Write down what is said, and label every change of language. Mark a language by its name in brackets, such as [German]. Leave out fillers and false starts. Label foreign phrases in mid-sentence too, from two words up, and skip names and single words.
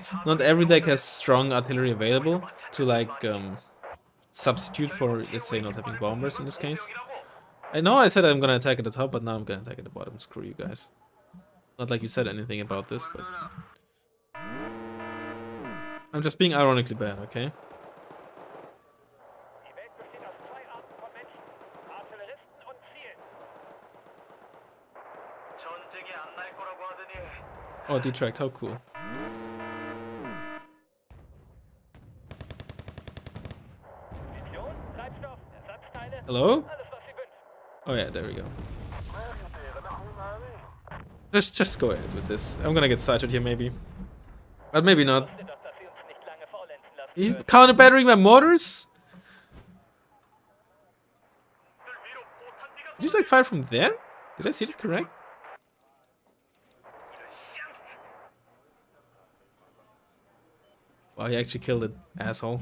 [English] Not every deck has strong artillery available to like substitute for, let's say, not having bombers in this case. I know I said I'm gonna attack at the top, but now I'm gonna attack at the bottom. Screw you guys. Not like you said anything about this, but I'm just being ironically bad, okay? [German] Die Welt besteht aus zwei Arten von Menschen. Artilleristen und Zielen. [Korean] 전쟁이 안 날 거라고 하더니 [English] Oh, detract, how cool. [German] Mission, Treibstoff, Ersatzteile. [English] Hello? [German] Alles, was Sie wünschen. [English] Oh yeah, there we go. Just go ahead with this. I'm gonna get sighted here maybe. But maybe not. [German] Wusste doch, dass Sie uns nicht lange faulenzen lassen [English] He's [German] würden. [English] counter battering my mortars? Did you like fire from there? Did I see that correct? Wow, he actually killed it, asshole.